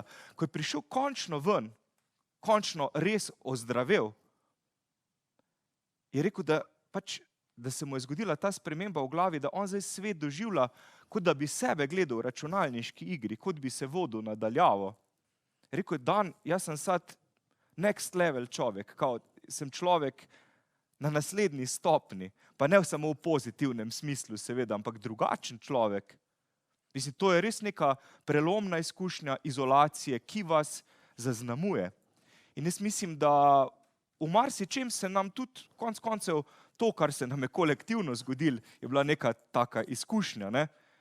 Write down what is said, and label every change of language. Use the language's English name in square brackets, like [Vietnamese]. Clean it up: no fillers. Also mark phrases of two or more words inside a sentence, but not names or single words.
[Slovenian] Ko je prišel končno ven, končno res ozdravel, je rekel, da se mu je zgodila ta sprememba v glavi, da on zdaj svet doživlja, kot da bi sebe gledal v računalniški igri, kot bi se vodil nadaljavo. Rekel je, Dan, jaz sem sad [English] next level [Slovenian] človek, kao sem človek na naslednji stopni, pa ne samo v pozitivnem smislu seveda, ampak drugačen človek. Mislim, to je res neka prelomna izkušnja izolacije, ki vas zaznamuje. In jaz mislim, da v marsičem se nam tudi konec koncev to, kar se nam je kolektivno zgodilo, je bila neka taka izkušnja, ne?